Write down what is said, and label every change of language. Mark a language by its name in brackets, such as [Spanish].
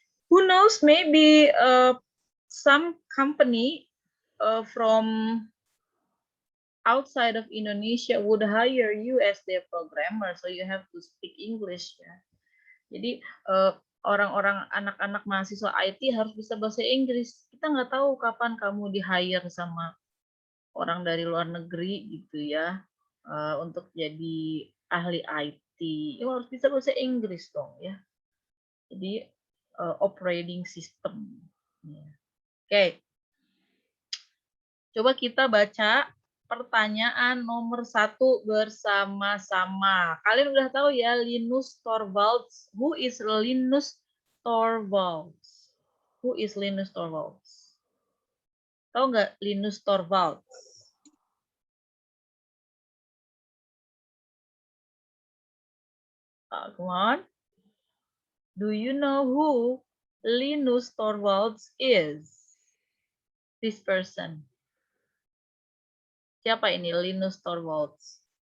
[English] Who knows, maybe some company from outside of Indonesia would hire you as their programmer, so you have to speak English ya. [Indonesian] Jadi orang-orang anak-anak mahasiswa IT harus bisa bahasa Inggris. Kita nggak tahu kapan kamu di-hire sama orang dari luar negeri gitu ya, untuk jadi ahli IT. Ya, harus bisa bahasa Inggris dong ya. Jadi operating system. Oke. Coba kita baca pertanyaan nomor 1 bersama-sama. Kalian udah tahu ya Linus Torvalds. [English] Who is Linus Torvalds? Who is Linus Torvalds? [Indonesian] Tahu nggak Linus Torvalds? [English] Come on. Do you know who Linus Torvalds is? This person. [Indonesian] Siapa ini Linus Torvalds?